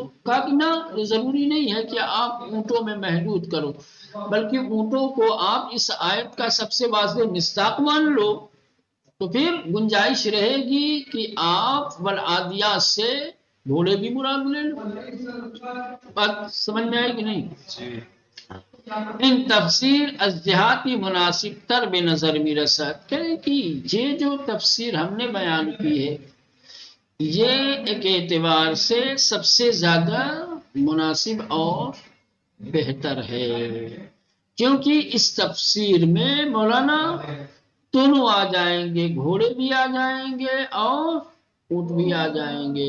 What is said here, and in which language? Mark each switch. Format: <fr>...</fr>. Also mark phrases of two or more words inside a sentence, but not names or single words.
<ur>کہا کہ نہ، ضروری نہیں ہے کہ آپ اونٹوں میں محدود کرو، بلکہ اونٹوں کو آپ اس آیت کا سب سے واضح مصداق مان لو، تو پھر گنجائش رہے گی کہ آپ والعادیات سے گھوڑے بھی مراد لے لو. بات سمجھ میں آئی کہ نہیں؟</ur> <fa>ان تفسیر از جہاتی مناسب تر بے نظر می رسد،</fa> <ur>کہے کہ یہ جو تفسیر ہم نے بیان کی ہے یہ ایک اعتبار سے سب سے زیادہ مناسب اور بہتر ہے، کیونکہ اس تفسیر میں مولانا دونوں آ جائیں گے، گھوڑے بھی آ جائیں گے اور اونٹ بھی آ جائیں گے.</ur>